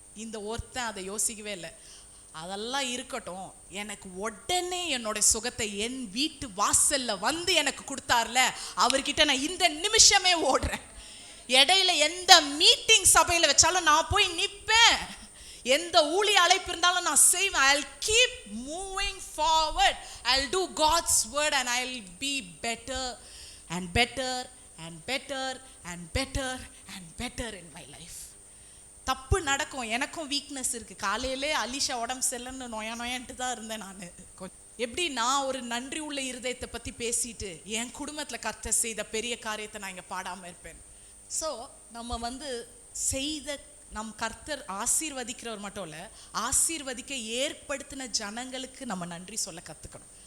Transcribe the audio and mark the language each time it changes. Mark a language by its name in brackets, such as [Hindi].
[Tamil] இந்த ஒருத்தன் அதை யோசிக்கவே இல்லை. அதெல்லாம் இருக்கட்டும், எனக்கு உடனே என்னோட சுகத்தை என் வீட்டு வாசல்ல வந்து எனக்கு கொடுத்தார்ல, அவர்கிட்ட நான் இந்த நிமிஷமே ஓடுறேன். இடையில எந்த மீட்டிங் சபையில வச்சாலும் நான் போய் நிற்பேன், எந்த ஊழிய அழைப்பு இருந்தாலும் நான் செய்வேன். [English] I'll keep moving forward. I'll do God's word and I'll be better and better and better and better and better in my life. [Tamil] தப்பு நடக்கும், எனக்கும் வீக்னஸ் இருக்கு. காலையிலே அலிஷா உடம்பு சரியில்லைன்னு நொயான்ட்டு தான் இருந்தேன் நான். எப்படி நான் ஒரு நன்றி உள்ள இருதயத்தை பற்றி பேசிட்டு என் குடும்பத்தில் கர்த்தர் செய்த பெரிய காரியத்தை நான் இங்கே பாடாமல் இருப்பேன். ஸோ நம்ம வந்து செய்த நம் கர்த்தர் ஆசீர்வதிக்கிறவர் மட்டும் இல்லை, ஆசீர்வதிக்க ஏற்படுத்தின ஜனங்களுக்கு நம்ம நன்றி சொல்ல கற்றுக்கணும்.